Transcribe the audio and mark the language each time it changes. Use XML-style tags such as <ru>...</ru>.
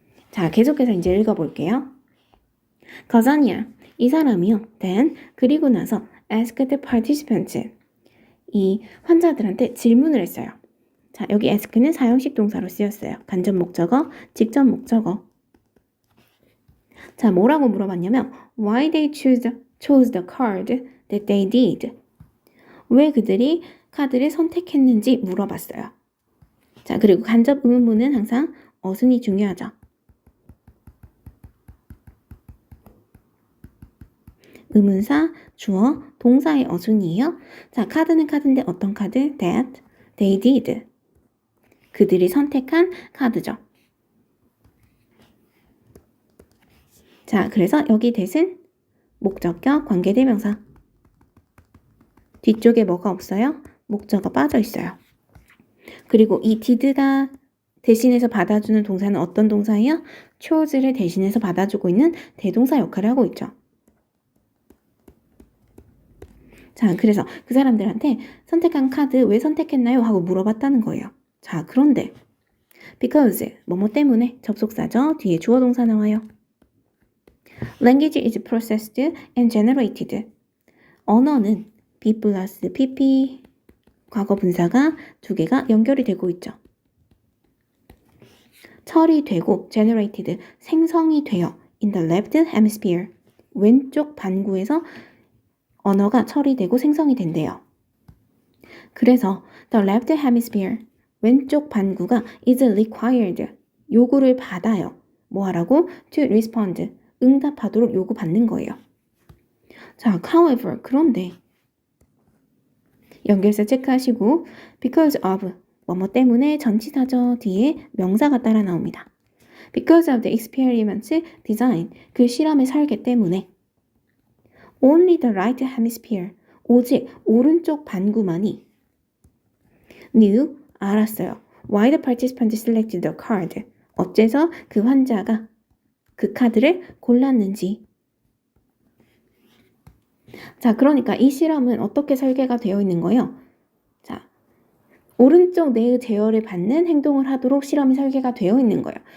<ko>자, 계속해서 이제 읽어볼게요. 거자니아, 이 사람이요. then, 그리고 나서</ko> <en>asked the participants,</en> <ko>이 환자들한테 질문을 했어요. 자, 여기 ask는 사형식 동사로 쓰였어요. 간접 목적어, 직접 목적어. 자, 뭐라고 물어봤냐면</ko> <en>why they chose the card that they did.</en> <ko>왜 그들이 카드를 선택했는지 물어봤어요. 자, 그리고 간접 의문문은 항상 어순이 중요하죠. 의문사, 주어, 동사의 어순이에요. 자, 카드는 카드인데 어떤 카드?</ko> <en>that, they did.</en> <ko>그들이 선택한 카드죠. 자, 그래서 여기 that은 목적격, 관계대명사. 뒤쪽에 뭐가 없어요? 목적어 빠져 있어요. 그리고 이 did가 대신해서 받아주는 동사는 어떤 동사예요? chose를 대신해서 받아주고 있는 대동사 역할을 하고 있죠. 자, 그래서 그 사람들한테 선택한 카드 왜 선택했나요? 하고 물어봤다는 거예요. 자, 그런데 because, 뭐뭐 때문에 접속사죠. 뒤에 주어 동사 나와요.</ko> <en>Language is processed and generated.</en> <ko>언어는 B 플러스 PP 과거 분사가 두 개가 연결이 되고 있죠. 처리되고 generated, 생성이 되어</ko> <en>in the left hemisphere,</en> <ko>왼쪽 반구에서 언어가 처리되고 생성이 된대요. 그래서</ko> <en>the left hemisphere,</en> <ko>왼쪽 반구가</ko> <en>is required,</en> <ko>요구를 받아요. 뭐 하라고?</ko> <en>to respond,</en> <ko>응답하도록 요구받는 거예요. 자, however, 그런데 연결사 체크하시고 because of 뭐뭐 때문에 전치사죠 뒤에 명사가 따라 나옵니다.</ko> <en>Because of the experiment design</en> <ko>그 실험의 설계 때문에</ko> <en>only the right hemisphere</en> <ko>오직 오른쪽 반구만이</ko> <en>knew</en> <ko>알았어요.</ko> <en>Why the participant selected the card</en> <ko>어째서 그 환자가 그 카드를 골랐는지. 자, 그러니까 이 실험은 어떻게 설계가 되어 있는 거예요? 자, 오른쪽 뇌의 제어를 받는 행동을 하도록 실험이 설계가 되어 있는 거예요.</ko>